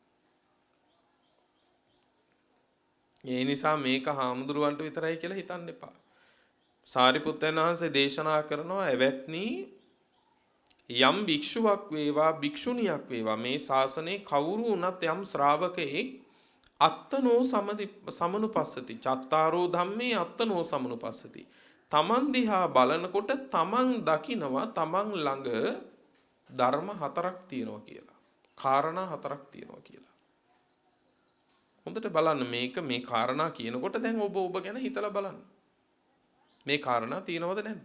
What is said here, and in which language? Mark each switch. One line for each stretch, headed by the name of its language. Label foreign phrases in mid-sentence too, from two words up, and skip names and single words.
Sinhala: ඒ නිසා මේක හාමුදුරුවන්ට විතරයි කියලා හිතන්න එපා. සාරිපුත්තයන් වහන්සේ දේශනා කරනවා එවත්නි යම් භික්ෂුවක් වේවා භික්ෂුණියක් වේවා මේ ශාසනයේ කවුරු වුණත් යම් ශ්‍රාවකෙක්
Pali: අත්තනෝ සමනුපස්සති චත්තාරෝ ධම්මේ අත්තනෝ සමනුපස්සති.
Sinhala: තමන් දිහා බලනකොට තමන් දකිනවා තමන් ළඟ ධර්ම හතරක් තියෙනවා කියලා. කාරණා හතරක් තියෙනවා කියලා. හොඳට බලන්න මේක මේ කාරණා කියනකොට දැන් ඔබ ගැන හිතලා බලන්න. මේ කාරණා තියෙනවද නැද්ද?